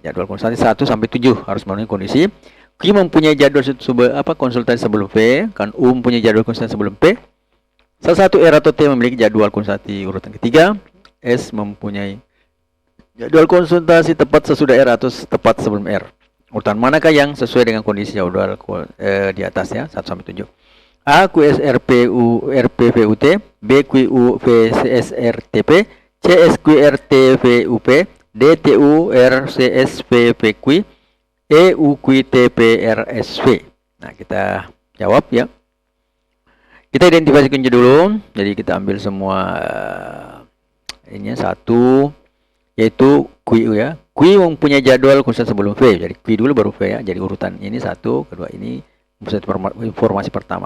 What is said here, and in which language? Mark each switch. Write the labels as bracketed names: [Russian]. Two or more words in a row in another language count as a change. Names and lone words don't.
[Indonesian] Jadwal konsultasi 1 sampai 7 harus memenuhi kondisi. Q mempunyai jadwal konsultasi sebelum V, kan U mempunyai jadwal konsultasi sebelum P. Salah satu R atau T memiliki jadwal konsultasi urutan ketiga. S mempunyai jadwal konsultasi tepat sesudah R atau tepat sebelum R. Urutan manakah yang sesuai dengan kondisi jadwal di atas ya, 1 sampai 7. A QSRPU RPVUT, B QU VCSRTP, C SQRTVUP, D TU RCSVPQ, E UQTPRSV. Nah, kita jawab ya. Kita identifikasi kunci dulu. Jadi kita ambil semua ini satu, yaitu QU ya. QU mempunyai jadwal khusus sebelum V. Jadi QU dulu baru V ya. Jadi urutan ini satu, kedua ini informasi pertama.